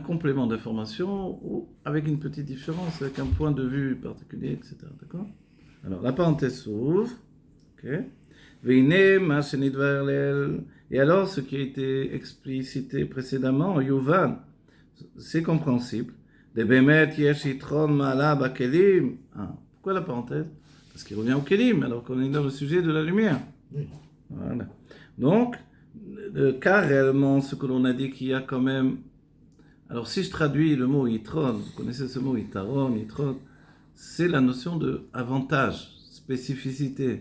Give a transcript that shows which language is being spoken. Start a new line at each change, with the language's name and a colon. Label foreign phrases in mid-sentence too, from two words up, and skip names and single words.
French: complément d'information ou avec une petite différence, avec un point de vue particulier, etc. D'accord? Alors la parenthèse s'ouvre, ok?
Hebrew: ועם מה שנדבר לעיל.
French: Et alors, ce qui a été explicité précédemment, Yuvan, c'est compréhensible.
Hebrew: דע באמת יש יתרון מעלה בכלים.
French: Pourquoi la parenthèse? Parce qu'il revient au kelim, alors qu'on est dans le sujet de la lumière. Oui. Voilà. Donc, car réellement, ce que l'on a dit qu'il y a quand même... Alors, si je traduis le mot yitron, vous connaissez ce mot yitaron, yitron, c'est la notion de avantage, spécificité.